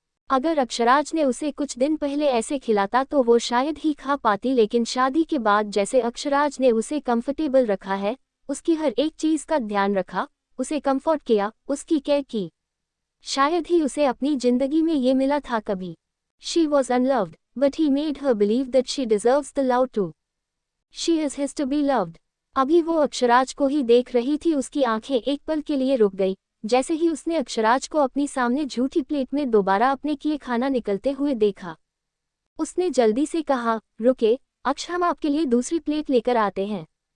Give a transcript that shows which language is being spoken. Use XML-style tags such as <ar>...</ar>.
<hi>अगर अक्षराज ने उसे कुछ दिन पहले ऐसे खिलाता तो वो शायद ही खा पाती, लेकिन शादी के बाद जैसे अक्षराज ने उसे कंफर्टेबल रखा है, उसकी हर एक चीज का ध्यान रखा, उसे कंफर्ट किया, उसकी केयर की, शायद ही उसे अपनी जिंदगी में ये मिला था कभी।</hi> <en>She was unloved, but he made her believe that she deserves the love too. She is his to be loved.</en> <hi>अभी वो अक्षराज को ही देख रही थी। उसकी आंखें एक पल के लिए रुक गई, जैसे ही उसने अक्षराज को अपनी सामने झूठी प्लेट में दोबारा अपने किए खाना निकलते हुए देखा। उसने जल्दी से कहा, रुके अक्ष, हम आपके लिए दूसरी प्लेट लेकर आते हैं।</hi>